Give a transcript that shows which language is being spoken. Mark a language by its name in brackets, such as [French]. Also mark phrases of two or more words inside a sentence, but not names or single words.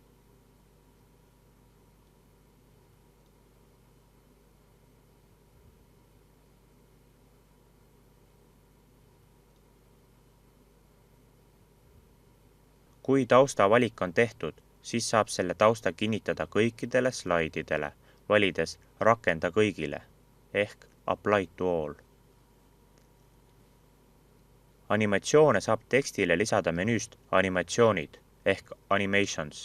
[Estonian] Kui tausta valik on tehtud, siis saab selle tausta kinnitada kõikidele slaididele, valides rakenda kõigile ehk [English] apply to all. [Estonian] Animatsioone saab tekstile lisada menüüst animatsioonid ehk animations.